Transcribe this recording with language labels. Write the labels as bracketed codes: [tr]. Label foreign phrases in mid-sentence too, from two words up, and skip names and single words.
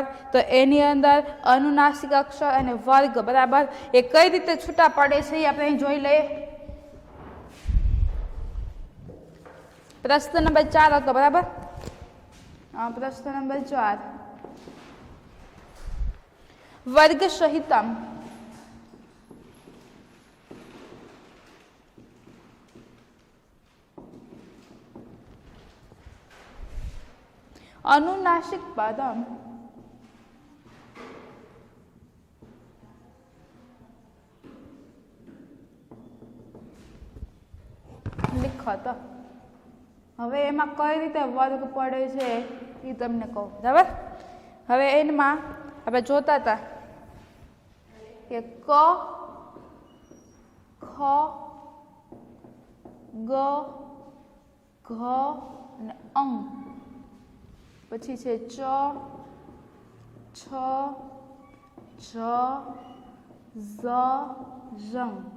[gu] તો એની અંદર અનુનાસિક અક્ષર અને વર્ગ, બરાબર, એ કઈ રીતે છૂટા પડે છે એ આપણે અહીં જોઈ લઈએ। પ્રશ્ન નંબર 4 હતો, બરાબર। પ્રશ્ન નંબર 4, [sa] वर्ग सहितम् अनुनासिक पदम लिखत। [gu] હવે એમાં કઈ રીતે વર્ગ પડે છે એ તમને કહું, બરાબર। હવે એમાં આપણે જોતા હતા કે ક, ખ, ગ, ઘ અને અંગ, પછી છે ચ, છ, જ, ઝ, ઝંગ,